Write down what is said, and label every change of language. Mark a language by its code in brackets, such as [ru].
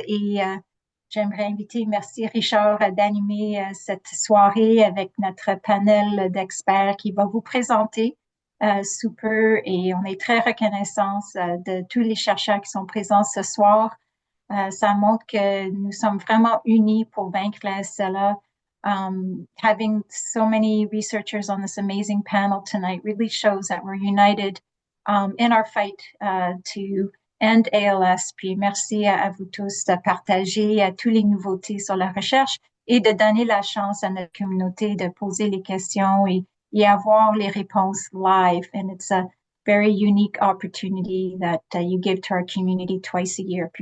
[fr] Et j'aimerais inviter, merci Richard, d'animer cette soirée avec notre panel d'experts qui va vous présenter sous peu et on est très reconnaissants de tous les chercheurs qui sont présents ce soir. Ça montre que nous sommes vraiment unis pour vaincre la SLA. [en] Having so many researchers on this amazing panel tonight really shows that we're united in our fight to end ALS. [fr] Puis merci à vous tous de partager toutes les nouveautés sur la recherche et de donner la chance à notre communauté de poser les questions et avoir les réponses live. [en] And it's a very unique opportunity that you give to our community twice a year.